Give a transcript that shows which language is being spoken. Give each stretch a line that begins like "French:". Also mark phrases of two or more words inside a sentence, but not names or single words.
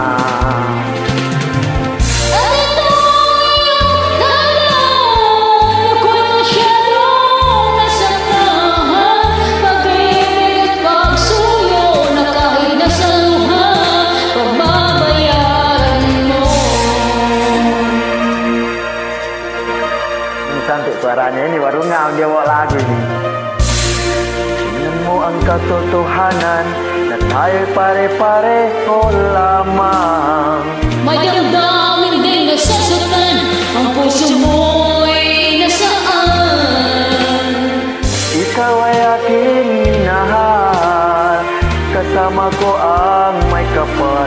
Filipino: At ito ang iyong dahilan, ako'y masyadong nasaktan. Pag-ibig at pagsuyo na kahit nasa luha, pagbabayaran mo.
Malay: Ang cantik suaranya ini, baru ngam dia bawa lagu ini.
Filipino: Tingnan mo ang katotohanan na tayo'y pare-pareho lamang. May damdamin din nasasaktan, ang puso mo'y nasaan. Ikaw ay aking minahal, kasama ko ang may kapal.